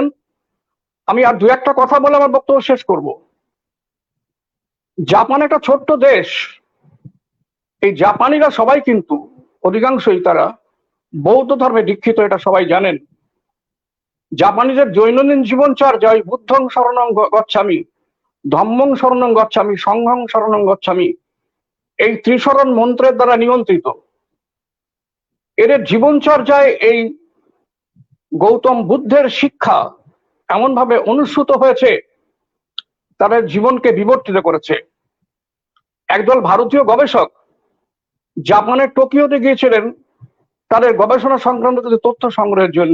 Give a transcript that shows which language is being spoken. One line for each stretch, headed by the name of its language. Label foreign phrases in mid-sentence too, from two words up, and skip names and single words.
Bangla: আমি আর দু একটা কথা বলে আমার বক্তব্য শেষ করব। জাপান একটা ছোট্ট দেশ, এই জাপানিরা সবাই কিন্তু অধিকাংশই তারা বৌদ্ধ ধর্মে দীক্ষিত, এটা সবাই জানেন। জাপানিদের দৈনন্দিন জীবনচর্যা ওই
Pali: বুদ্ধং শরণং গচ্ছামি, ধম্মং শরণং গচ্ছামি, সংঘং শরণং গচ্ছামি,
Bangla: এই ত্রিশরণ মন্ত্রের দ্বারা নিয়ন্ত্রিত। এদের জীবনচর্যায় এই গৌতম বুদ্ধের শিক্ষা এমন ভাবে অনুসৃত হয়েছে, তাদের জীবনকে বিবর্তিত করেছে। একদল ভারতীয় গবেষক জাপানের টোকিওতে গিয়েছিলেন তাদের গবেষণা সংক্রান্ত তথ্য সংগ্রহের জন্য।